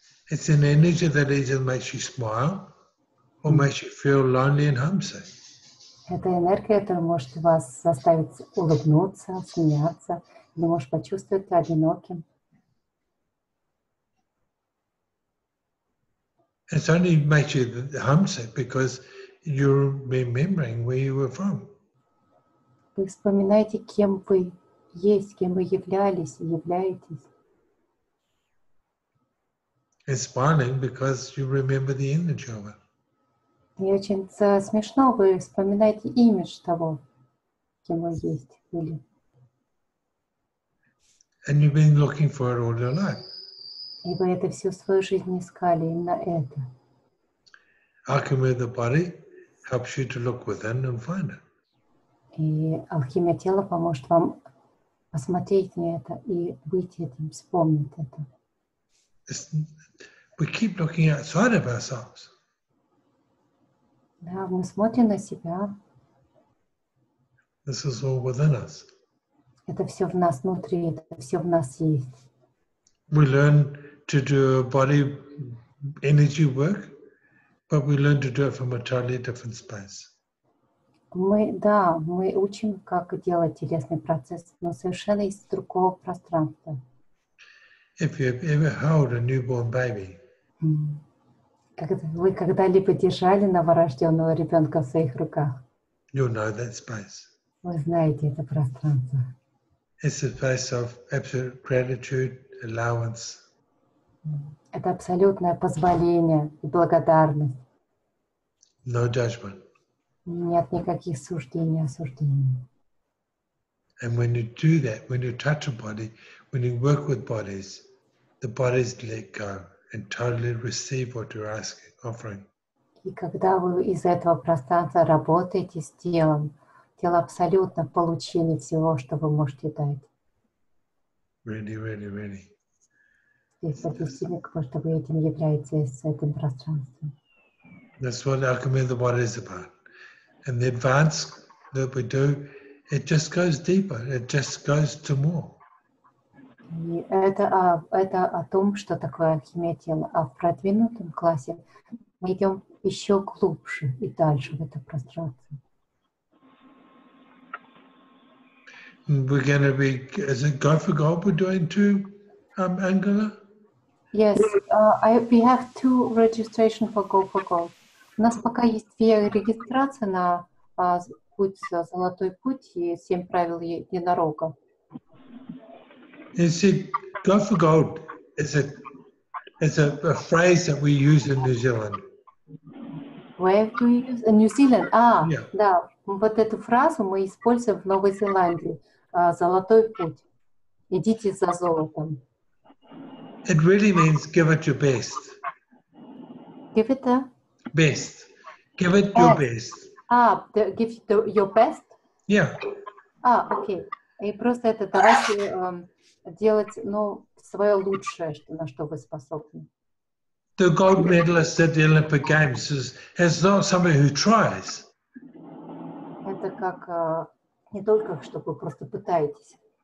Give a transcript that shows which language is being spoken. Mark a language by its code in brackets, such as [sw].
[en] It's an energy that either makes you smile or makes you feel lonely and homesick. [ru] Это энергия, которая может вас заставить улыбнуться, смеяться, или может почувствовать одиноким. [en] It's only makes you homesick because you're remembering where you were from. [ru] Вы вспоминаете, кем вы есть, кем вы являлись и являетесь. [en] It's smiling because you remember the energy of it. [ru] И очень смешно, вы вспоминаете имидж того, кем вы есть были. [en] And you've been looking for it all your life. [ru] И вы это всю свою жизнь искали, именно это. [en] Alchemy of the body helps you to look within and find it. [ru] И алхимия тела поможет вам посмотреть на это и выйти этим, вспомнить это. [en] We keep looking outside of ourselves. [ru] Да, мы смотрим на себя. [en] This is all within us. [ru] Это все в нас внутри, это все в нас есть. [en] We learn to do body energy work, but we learn to do it from a totally different space. [ru] Мы учим, как делать телесный процесс, но совершенно из другого пространства. [en] If you've ever held a newborn baby, [ru] Вы когда-либо держали новорожденного ребенка в своих руках? [en] you'll know that space. [ru] Вы знаете это пространство. [en] It's a space of absolute gratitude, allowance. [ru] Это абсолютное позволение и благодарность. [en] No judgment. [ru] Нет никаких суждений, осуждений. [en] And when you do that, when you touch a body, when you work with bodies, the bodies let go and totally receive what you're offering. [ru] И когда вы из этого пространства работаете с телом, тело абсолютно в получении всего, что вы можете дать. [en] Really, really, really. [ru] И это сильно, потому что вы этим являетесь, этим пространством. [en] That's what alchemy of the body is about. And the advance that we do, it just goes deeper. It just goes to more. [ru] И это о том, что такое алхимия тела. А в продвинутом классе мы идем еще глубже и дальше в это пространство. [en] We're going to be, is it Go for Gold we're doing too, Angela? Yes, we have 2 registration for Go for Gold. [ru] У нас пока есть 2 регистрации на путь, Золотой путь и 7 правил единорога. [en] You see, Go for Gold is a phrase that we use in New Zealand. Where do you use? New Zealand. Yeah. [ru] Да, вот эту фразу мы используем в Новой Зеландии. Золотой путь. Идите за золотом. [en] It really means give it your best. Give it a Best. Give it your best. give it your best? Yeah. [ru] Окей. И просто это давайте делать, свое лучшее, на что вы способны. [en] The gold medalist at the Olympic Games is not somebody who tries. [ru] Это как не только, что вы просто пытаетесь.